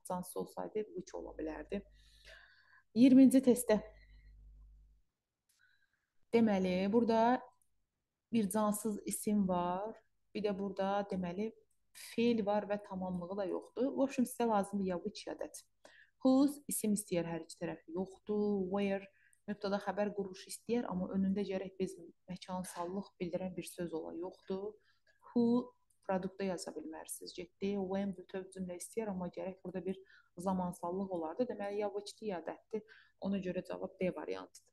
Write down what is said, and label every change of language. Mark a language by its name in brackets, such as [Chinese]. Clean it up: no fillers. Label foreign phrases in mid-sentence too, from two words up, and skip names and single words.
[Azerbaijani] Cansız olsaydı which ola bilərdi. 20-ci testdə deməli, burada bir cansız isim var. Bir də burada deməli feil var və tamamlığı da yoxdur. [Russian] В общем, [Azerbaijani] sizə lazımdır ya which ya that. Whose isim istəyir hər iki tərəf yoxdur. Where mübtəda xəbər quruluşu istəyir, amma önündə gərək biz məkansallıq bildirən bir söz ola yoxdur. Who produktda yaza bilmərsiniz. Getdi. When bütöv cümlə istəyir, amma gərək burada bir zamansallıq olardı. Deməli ya which-dir ya that-dir. Ona görə cavab D variantıdır.